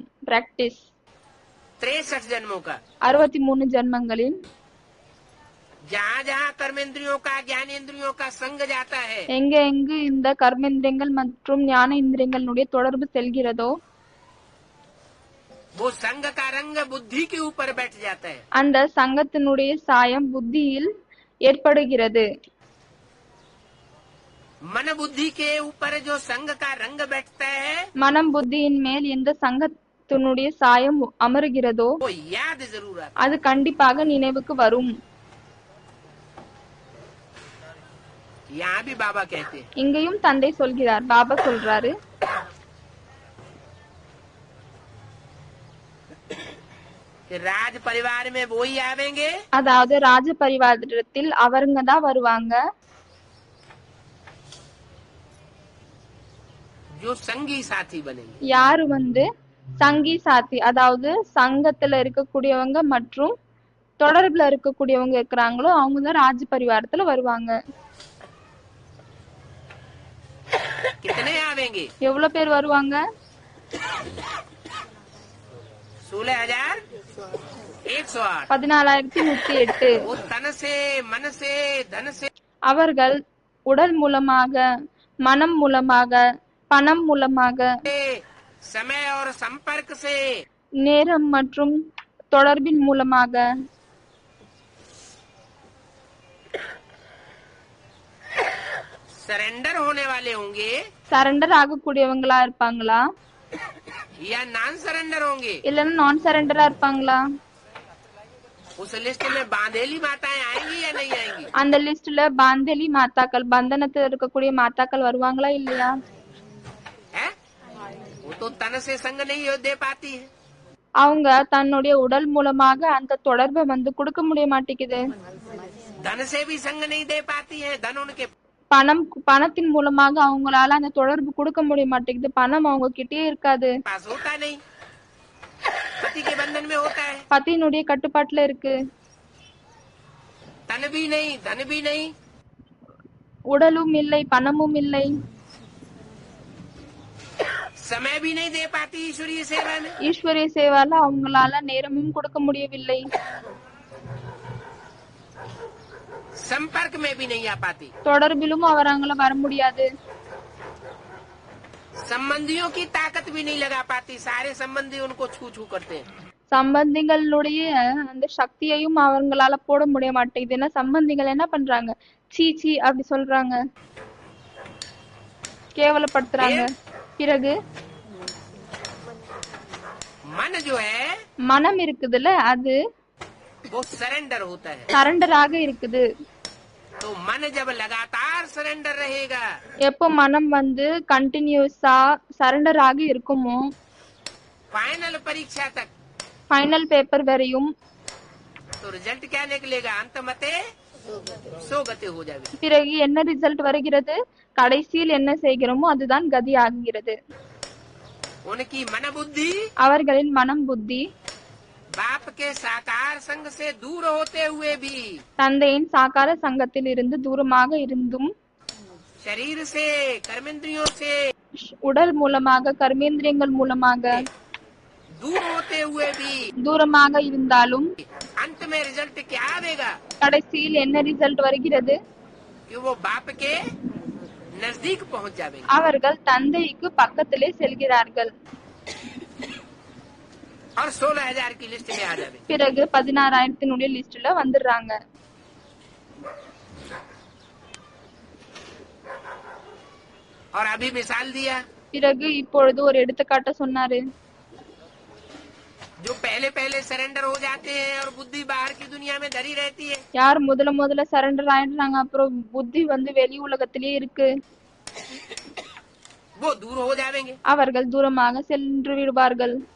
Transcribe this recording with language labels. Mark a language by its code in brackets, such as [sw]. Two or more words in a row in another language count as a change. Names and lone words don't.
[ta] பிராக்டிஸ். [hi] 63 जन्मों का। [ta] 63 ஜென்மங்களில் [hi] जहाँ जहाँ कर्मेंद्रियों का ज्ञानेंद्रियों का संग जाता है, [ta] எங்கு இந்த கர்மேந்திரியங்கள் மற்றும் ஞான இந்திரியங்களுடைய தொடர்பு செல்கிறதோ, [hi] वो संग का रंग बुद्धि के ऊपर बैठ जाता है। [ta] அந்த சங்கத்தினுடைய சாயம் புத்தியில் ஏற்படுகிறது. [hi] मन बुद्धि के ऊपर जो संग का रंग बैठता है, [ta] மனம் புத்தியின் மேல் எந்த சங்கத்தினுடைய சாயம் அமருகிறதோ, [hi] वो याद जरूर आता [ta] அது கண்டிப்பாக நினைவுக்கு வரும். [hi] है। यहाँ भी बाबा कहते हैं, [ta] இங்கேயும் தந்தை சொல்கிறார், பாபா சொல்றாரு, [hi] कि राज परिवार में वो ही आवेंगे [ta] அதாவது ராஜ பரிவாரத்தில் அவருங்க தான் வருவாங்க, [hi] जो संगी साथी बनेंगे। [ta] யாரு [hi] संगी साथी, [ta] அதாவது சங்கத்துல இருக்கக்கூடியவங்க மற்றும் தொடர்புல இருக்கக்கூடியவங்க இருக்கிறாங்களோ அவங்க தான் ராஜ பரிவாரத்துல வருவாங்க. [hi] कितने आवेंगे? [ta] எவ்வளவு பேர் வருவாங்க? [hi] 16,108। [ta] 14,108. [hi] वो तन से, मन से, धन से, [ta] அவர்கள் உடல் மூலமாக, மனம் மூலமாக, பணம் மூலமாக, [hi] समय और संपर्क से, [ta] நேரம் மற்றும் தொடர்பின் மூலமாக, [hi] सरेंडर होने वाले होंगे [ta] சரண்டர் ஆகக்கூடியவங்களா இருப்பாங்களா [hi] या नॉन सरेंडर होंगे। [ta] இல்லன்னா நான் சரண்டரா இருப்பாங்களா? [hi] उस लिस्ट में बांधेली माताएं आएंगी या नहीं आएंगी? [ta] அந்த லிஸ்ட்ல பாந்தேலி மாதாக்கள், பந்தனத்தில் இருக்கக்கூடிய மாதாக்கள் வருவாங்களா இல்லையா? [hi] है? वो तो तन से संग नहीं दे पाती है। [ta] அவங்க தன்னுடைய உடல் மூலமாக அந்த தொடர்பை கொடுக்க முடிய மாட்டேங்குது. [hi] धन से भी संग नहीं दे पाती है। धन उनके [ta] பணத்தின் மூலமாக அவங்களால அந்த தொடர்பு கொடுக்க முடிய மாட்டேங்குது. பணம் அவங்க கிட்டே இருக்காது. [hi] पास होता नहीं, पति के बंधन में होता है। [ta] பத்தியினுடைய கட்டுப்பாட்டுல இருக்கு. [hi] तन भी नहीं, धन भी नहीं, [ta] உடலும் இல்லை, பணமும் இல்லை, [hi] समय भी नहीं दे पाती ईश्वरीय सेवा में। [ta] ஈஸ்வரிய சேவால அவங்களால நேரமும் கொடுக்க முடியவில்லை. [hi] संपर्क में भी नहीं आ पाती। [ta] தொடர்பிலும் அவராங்கள வர முடியாது. [hi] संबंधियों की ताकत भी नहीं लगा पाती। सारे संबंधी उनको छू छू करते हैं। [ta] சம்பந்திகளுடைய அந்த சக்தியையும் அவங்களால போட முடிய மாட்டேங்குது. ஏன்னா சம்பந்திகள் என்ன பண்றாங்க? சீச்சி அப்படி சொல்றாங்க, கேவலப்படுத்துறாங்க. பிறகு [hi] मन जो है [ta] மனம் இருக்குதுல்ல, அது [hi] वो सरेंडर होता है। [ta] சரண்டராக இருக்குது. [hi] तो मन जब लगातार सरेंडर रहेगा, [ta] எப்போ மனம் கண்டினியூஸா சரண்டர் ஆகி இருக்குமோ, [hi] फाइनल परीक्षा तक, [en] final paper [ta] வரையும், [hi] तो रिजल्ट क्या निकलेगा? अंतमते सोगते हो जाएगी। [ta] பிறகு என்ன ரிசல்ட் வருகிறது? கடைசியில் என்ன செய்கிறோமோ அதுதான் கதி ஆகிறது. [hi] उनकी मन बुद्धि [ta] அவர்களின் மனம் புத்தி [hi] बाप के साकार संग से दूर होते हुए भी, [ta] தந்தையின் சாகார சங்கத்தில் இருந்து தூரமாக இருந்தும், [hi] शरीर से, कर्मेंद्रियों से [ta] உடல் மூலமாக, கர்மேந்திரியங்கள் மூலமாக [hi] दूर होते हुए भी, [ta] தூரமாக இருந்தாலும் [hi] अंत में रिजल्ट क्या आएगा? [ta] கடைசியில் என்ன ரிசல்ட் வருகிறது? [hi] कि वो बाप के नजदीक पहुंच जाएंगे। [ta] அவர்கள் தந்தைக்கு பக்கத்திலே செல்கிறார்கள். [hi] और 16,000 की लिस्ट में आ जाएंगे। [ta] பிறகு 16,000 லிஸ்ட்ல வந்துடுறாங்க. [hi] और अभी मिसाल दिया, [ta] பிறகு இப்பொழுது ஒரு எடுத்துக்காட்ட சொன்னாரு. [hi] जो पहले पहले सरेंडर हो जाते हैं और बुद्धि बाहर की दुनिया में धरी रहती है, [ta] யார் முதல்ல சரண்டர் ஆயிடுறாங்க அப்புறம் புத்தி வந்து வெளி உலகத்திலேயே இருக்கு, [hi] वो दूर हो जाएंगे। [ta] அவர்கள் தூரமாக சென்று விடுவார்கள்.